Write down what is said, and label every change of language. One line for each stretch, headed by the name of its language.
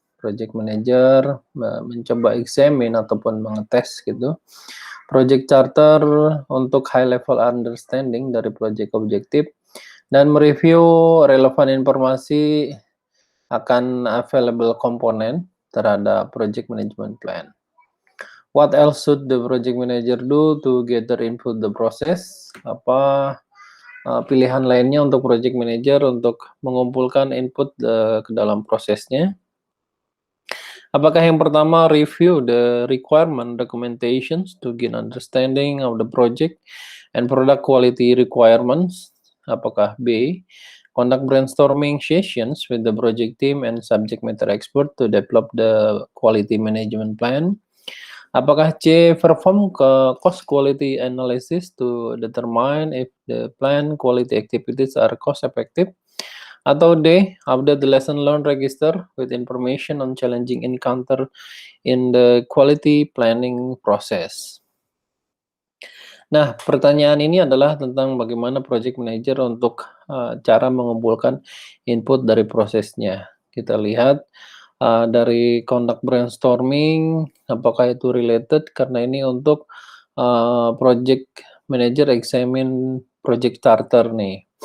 Indonesian: Project manager mencoba examine ataupun mengetes gitu project charter untuk
English: high level understanding
Indonesian: dari project objektif dan mereview relevan informasi akan available komponen terhadap project management plan.
English: What else should the project manager do to gather input the process?
Indonesian: Apa pilihan lainnya untuk project manager untuk mengumpulkan input ke dalam prosesnya? Apakah yang pertama
English: review the requirement documentations to gain understanding of the project and product quality requirements?
Indonesian: Apakah
English: B, conduct brainstorming sessions with the project team and subject matter expert to develop the quality management plan?
Indonesian: Apakah
English: C, perform cost quality analysis to determine if the plan quality activities are cost effective?
Indonesian: Atau
English: D, update the lesson learned register with information on challenging encounter in the quality planning process.
Indonesian: Nah, pertanyaan ini adalah tentang bagaimana project manager untuk cara mengumpulkan input dari prosesnya. Kita lihat dari conduct brainstorming, apakah itu related karena ini untuk project manager examine project charter nih.